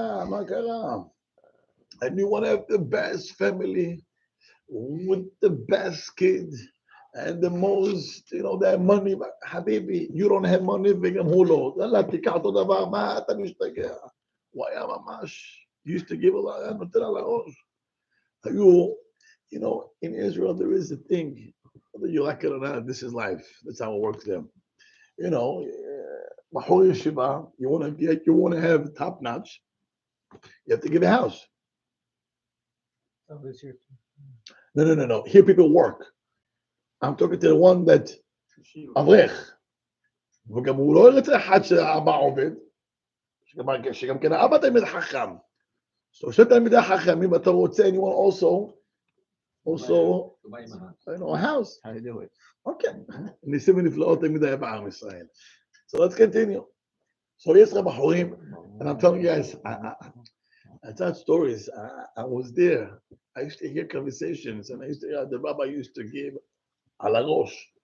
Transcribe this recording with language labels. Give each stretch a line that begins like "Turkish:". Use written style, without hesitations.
Hebrew: מה קרה?
English: And you want to have the best family with the best kid and the most, you know, that money. Habibi, you don't have money,
Hebrew: וגם הוא לא. יאללה, תיקח אותו דבר, מה אתה משתגע? הוא היה ממש,
English: used to give a lot,
Hebrew: נותן על הראש.
English: You know, in Israel, there is a thing, whether you like it or not, this is life. That's how it works there. You know, Bahor Yeshiva, you want to have top notch, you have to give a house. No. Here people work. I'm talking to the one that אברך.
Hebrew: וגם הוא לא ירצה אחד שהאבא עובד, שגם כן האבא תלמיד חכם.
English: So
Hebrew: שתי תלמידי חכמים, אתה רוצה,
English: and you want also, you know, a house. How do you do it? Okay.
Hebrew: ניסים ונפלאות תמיד היה בעם ישראל.
English: So let's continue. So
Hebrew: יש בחורים,
English: and I'm telling you guys, I tell stories. I was there. I used to hear conversations, and I used to hear the rabbi used to give ala rosh.